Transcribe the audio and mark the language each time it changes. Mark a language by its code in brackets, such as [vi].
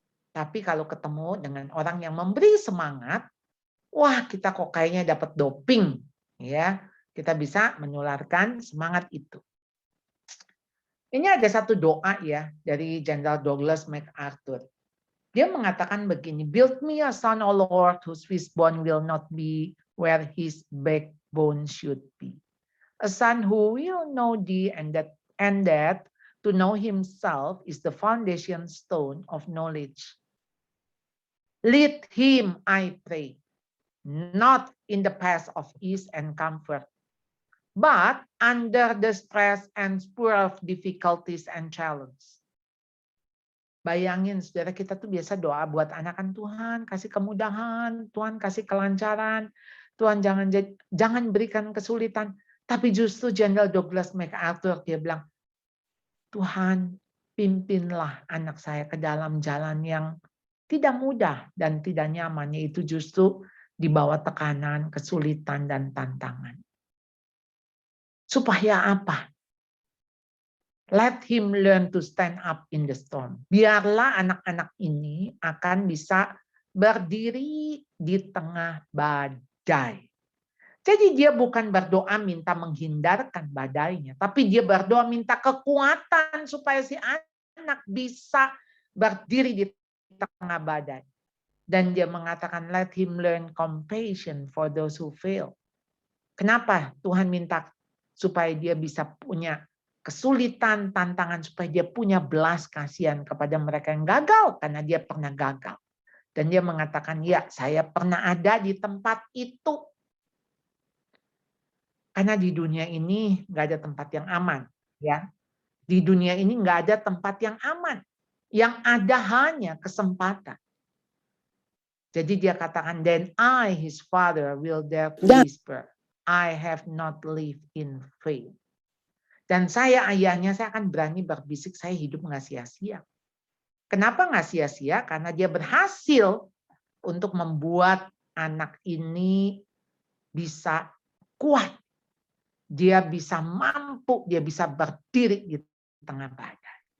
[id] Tapi kalau ketemu dengan orang yang memberi semangat, wah kita kok kayaknya dapat doping. Ya, kita bisa menularkan semangat itu. Ini ada satu doa ya dari Jenderal Douglas MacArthur. Dia mengatakan begini, [en] "Build me a son, O Lord, whose firstborn will not be where his backbone should be. A son who will know thee, and that to know himself is the foundation stone of knowledge. Lead him, I pray, not in the path of ease and comfort, but under the stress and spur of difficulties and challenge." [id] Bayangin saudara, kita tuh biasa doa buat anak-anak, Tuhan kasih kemudahan, Tuhan kasih kelancaran, Tuhan jangan berikan kesulitan. Tapi justru Jenderal Douglas MacArthur dia bilang, Tuhan pimpinlah anak saya ke dalam jalan yang tidak mudah dan tidak nyaman, yaitu justru di bawah tekanan, kesulitan, dan tantangan. Supaya apa? [en] Let him learn to stand up in the storm. [id] Biarlah anak-anak ini akan bisa berdiri di tengah badai. Jadi dia bukan berdoa minta menghindarkan badainya, tapi dia berdoa minta kekuatan supaya si anak bisa berdiri di tengah badai. Dan dia mengatakan, [en] let him learn compassion for those who fail. [id] Kenapa Tuhan minta supaya dia bisa punya kesulitan, tantangan, supaya dia punya belas kasihan kepada mereka yang gagal, karena dia pernah gagal. Dan dia mengatakan, ya saya pernah ada di tempat itu. Karena di dunia ini nggak ada tempat yang aman. Ya. Di dunia ini nggak ada tempat yang aman. Yang ada hanya kesempatan. Jadi dia katakan, [en] then I, his father, will dare to whisper, I have not lived in faith. [id] Dan saya ayahnya, saya akan berani berbisik, saya hidup nggak sia-sia. Kenapa nggak sia-sia? Karena dia berhasil untuk membuat anak ini bisa kuat. Dia bisa mampu, dia bisa berdiri di tengah badai.